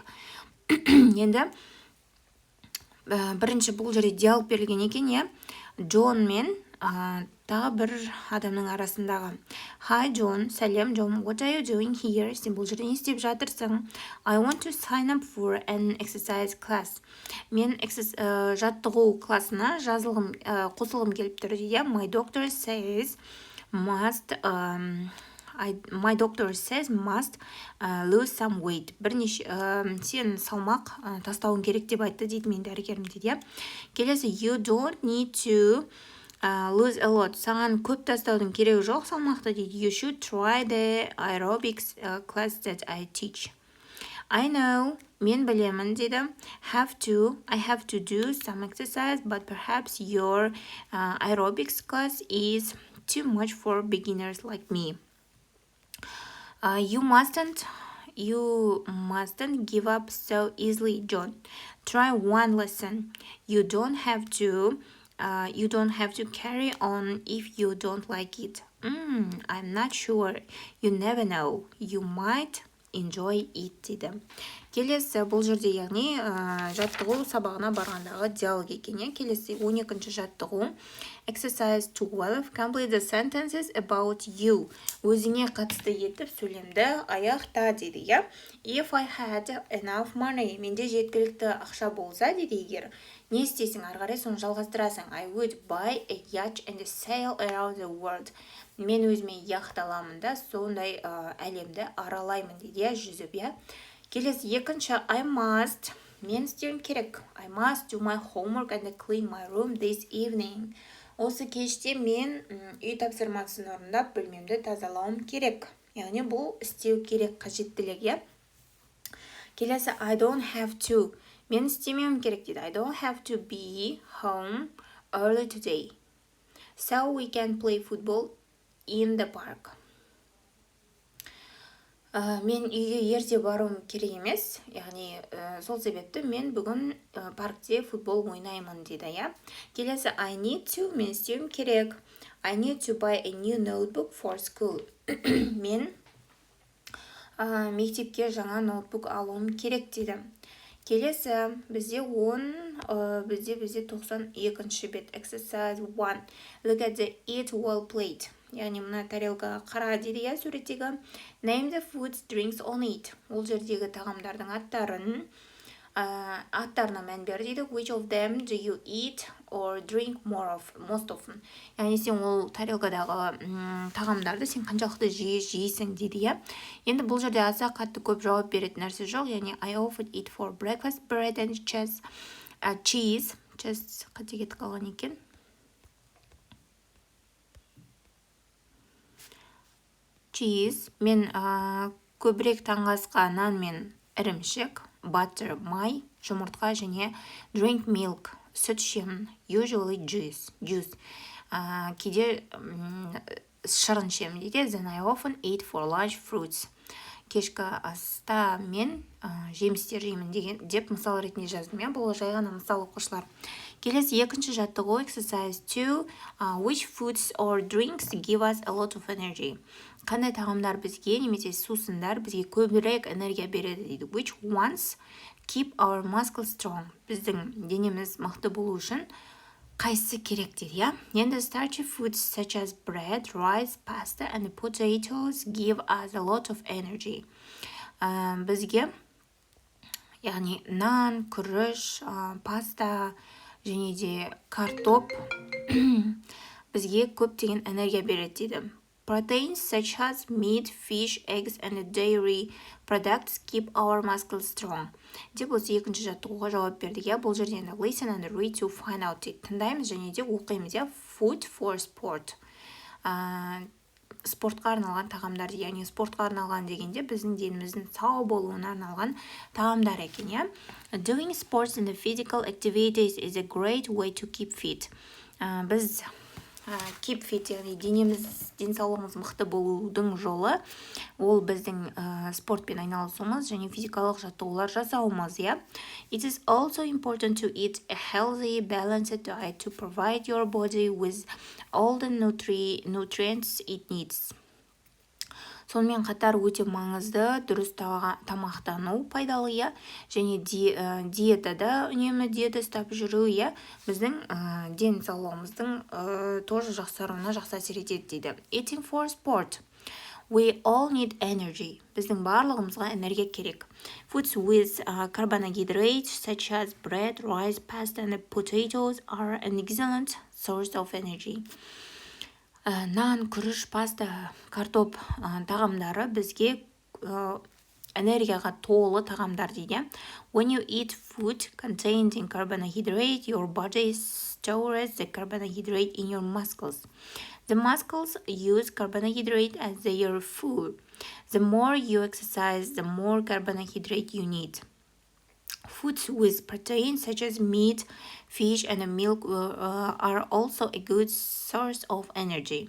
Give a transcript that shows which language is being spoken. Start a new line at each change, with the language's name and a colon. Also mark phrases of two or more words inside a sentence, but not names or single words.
Kazakh: Енді бірінші бұл жерде диалог берілген екен, Джон мен тағы бір адамның арасындағы.
English: Hi John, сәлем John, what are you doing here?
Kazakh: Сен бұл жерде не істеп жатырсың?
English: I want to sign up for an exercise class.
Kazakh: Мен жаттығу классына қосылғым келіп тұр дейді.
English: My doctor says must lose some weight.
Kazakh: Бірнеше сен салмақ тастауың керек деп айтты дейді мен дәрігерім дейді.
English: Келесі you don't need to lose a lot.
Kazakh: Саған көп тастаудың керегі жоқ салмақты дейді.
English: You should try the aerobics class that I teach. I know,
Kazakh: мен білемін дейді.
English: I have to do some exercise, but perhaps your aerobics class is too much for beginners like me. You mustn't give up so easily, John. Try one lesson. You don't have to carry on if you don't like it. I'm not sure. You never know. You might enjoy it дейді.
Kazakh: Келесі бұл жерде яғни жаттығу сабағына барғандағы диалог екен. Келесі 12-ші жаттығу
English: exercise 12 complete the sentences about you.
Kazakh: Өзіңе қатысты етіп сөйлемді аяқта дейді.
English: If I had enough money,
Kazakh: менде жеткілікті ақша болса дейді егер. Не істейсің? Ары қарай соны жалғастырасың.
English: I would buy a yacht and sail around the world.
Kazakh: Мен өзіме яхт аламын да сондай әлемді аралаймын дейді, жүзіп. Келесі екінші
English: I must,
Kazakh: мен істеуім керек.
English: I must do my homework and clean my room this evening.
Kazakh: Осы кеште мен үй тапсырмасын орындап бөлмемді тазалауым керек. Яғни бұл істеу керек қажеттілік.
English: Келесі I don't have to,
Kazakh: мен істемеуім керек дейді.
English: I don't have to be home early today, so we can play football in the park.
Kazakh: Мен үйге ерте баруым керек емес, яғни сол себепті мен бүгін паркте футбол ойнаймын дейді.
English: Келесі I need to,
Kazakh: мен істеуім керек.
English: I need to buy a new notebook for school.
Kazakh: Мен мектепке жаңа ноутбук алуым керек дейді. Келесі бізде 92-ші бет exercise 1.
English: Look at the eatwell plate.
Kazakh: Яғни мына тарелкаға қара дейді суреттегі.
English: Name the foods, drinks on it.
Kazakh: Ол жердегі тағамдардың аттарына мән бер дейді.
English: Which of them do you eat or drink most often?
Kazakh: Яғни сен ол тарелкадағы тағамдарды сен қаншалықты жейсің дейді. Енді бұл жерде аса қатты көп жауап беретін нәрсе жоқ.
English: Яғни I often eat for breakfast bread and cheese. Cheese
Kazakh: қате кетіп қалған екен. Cheese, мен көбірек таңғы нан мен ірімшік, butter, май, жұмыртқа және
English: drink milk,
Kazakh: сүт ішемін,
English: usually juice.
Kazakh: Кейде шырын ішемін дейді.
English: Then I often eat for lunch fruits.
Kazakh: Кешкі аста мен жемістер жеймін деп мысал ретінде жаздым. Бұл жай ғана мысал оқушылар. Келесі екінші жаттығу exercise 2.
English: Which foods or drinks give us a lot of energy?
Kazakh: Қандай тағамдар бізге немесе сусындар бізге көбірек энергия береді дейді.
English: Which ones keep our muscles strong.
Kazakh: Біздің денеміз мықты болу үшін қайсысы керек дейді, иә?
English: Енді starchy foods such as bread, rice, pasta and potatoes give us a lot of energy.
Kazakh: Бізге яғни нан, күріш, паста және де картоп бізге көптеген энергия береді дейді.
English: Proteins such as meat, fish, eggs and dairy products keep our muscles strong.
Kazakh: Деп осы екінші жаттығуға жауап бердік, иә? Бұл жерде енді
English: listen and read to find out дейді.
Kazakh: Тыңдаймыз және де оқимыз, иә?
English: Food for sport.
Kazakh: Спортқа арналған тағамдар, яғни спортқа арналған дегенде біздің деніміздің сау болуына арналған тағамдар екен, иә?
English: Doing sports and physical activities is a great way to keep fit.
Kazakh: Біз
English: keep fit,
Kazakh: яғни денсаулығымыз мықты болудың жолы, ол біздің спортпен айналысуымыз және физикалық жаттығулар жасауымыз, иә? It is also important to eat a healthy, balanced diet to provide your body with all the nutrients it needs. Сонымен қатар өте маңызды дұрыс тамақтану пайдалы, иә? Және диетада үнемі диета ұстап жүру, иә? Біздің денсаулығымыздың тоже жақсаруына жақсы әсер етеді дейді.
English: Eating for sport. We all need energy.
Kazakh: Біздің барлығымызға энергия керек.
English: Foods with carbohydrates such as bread, rice, pasta and potatoes are an excellent source of energy.
Kazakh: Нан, күріш, паста, картоп тағамдары бізге энергияға толы тағамдар дейді.
English: When you eat food containing carbohydrate, your body stores the carbohydrate in your muscles. The muscles use carbohydrate as their fuel. The more you exercise, the more carbohydrate you need. Foods with protein such as meat, fish and milk are also a good source of energy.